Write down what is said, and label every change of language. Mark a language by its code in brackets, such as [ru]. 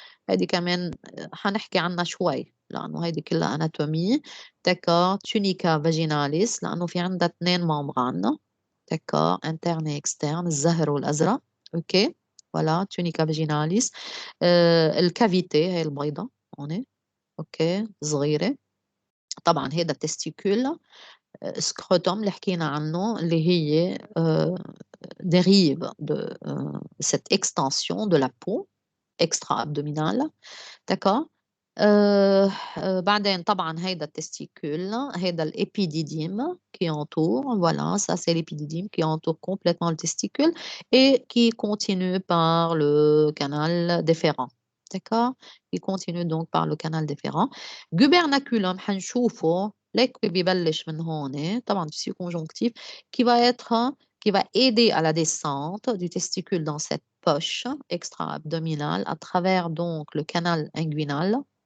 [ar] هذه كمان حنحكي عنها شوي لأنه هذه كلها أناتومي. [fr] d'accord tunica vaginalis [ar] لأنه في عندها [fr] 2 membranes d'accord interne et externe [ar] الزهر والأزرق. [fr] OK voilà tunica vaginalis. [ar] الكافيتي هي البيضة هون. OK صغيرة طبعا هذا التستيكول سكروتوم اللي حكينا عنه اللي هي [fr] dérive de cette extension de la peau extra-abdominale. D'accord. [ar] بعدين طبعا هيدا التستيكول هيدا [fr] الépidydime qui entoure, voilà, ça c'est l'épidydime qui entoure complètement le testicule et qui continue par le canal déférent. D'accord. Il continue donc par le canal déférent. Gubernaculum [ar] حنشوفه ليك بيبلش من هون طبعا [fr] tissu conjonctif qui va aider à la descente du testicule dans cette poche extra-abdominale à travers donc le canal inguinal.